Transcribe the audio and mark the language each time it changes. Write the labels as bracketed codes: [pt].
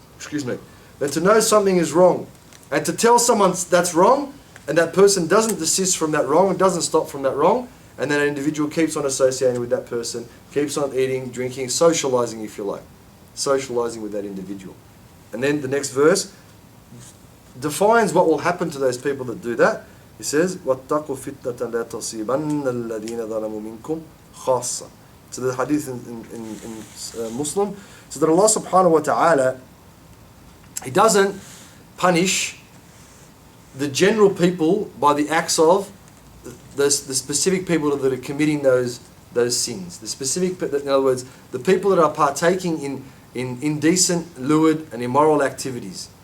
[en] Than to know something is wrong. And to tell someone that's wrong, and that person doesn't desist from that wrong, and doesn't stop from that wrong, and then an individual keeps on associating with that person, keeps on eating, drinking, socializing if you like. Socializing with that individual. And then the next verse defines what will happen to those people that do that. He says, [ar] وَاتَّقُوا فِتْنَةً لَا تُصِيبَنَّ الَّذِينَ ظَلَمُوا مِنْكُمْ خَاصَّةً. [en] So the hadith in Muslim, so that Allah subhanahu wa ta'ala, He doesn't punish the general people by the acts of the specific people that are committing those sins. The specific, in other words, the people that are partaking in indecent, lewd and immoral activities.